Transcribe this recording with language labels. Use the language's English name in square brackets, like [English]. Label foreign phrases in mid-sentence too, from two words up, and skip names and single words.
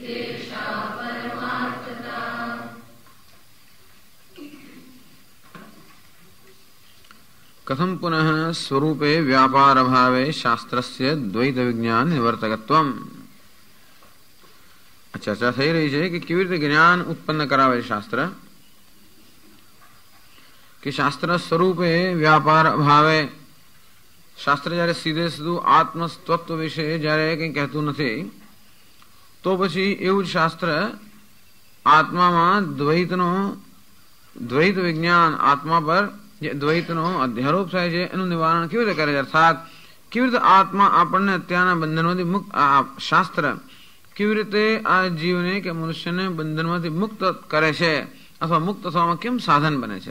[Sanskrit] कथम पुनः स्वरूपे व्यापार भावे शास्त्रस्य द्वैत विज्ञान निवर्तकत्वम। [Gujarati] चर्चा થઈ રહી છે કે કેવી રીતે જ્ઞાન ઉત્પન્ન કરાવે શાસ્ત્ર, કે શાસ્ત્ર સ્વરૂપે વ્યાપાર ભાવે, શાસ્ત્ર જયારે સીધે સીધું આત્મતત્વ વિશે જયારે કંઈ કહેતું નથી, તો પછી એવું જ શાસ્ત્ર આત્મામાં દ્વૈત વિજ્ઞાન, આત્મા પર જે દ્વૈતનો અધ્યારોપ થાય છે એનું નિવારણ કેવી રીતે કરે છે, અર્થાત કેવી રીતે આત્મા આપણને અત્યારના બંધનમાંથી મુક્ત, શાસ્ત્ર કેવી રીતે આ જીવને કે મનુષ્યને બંધનમાંથી મુક્ત કરે છે અથવા મુક્ત થવામાં કેમ સાધન બને છે.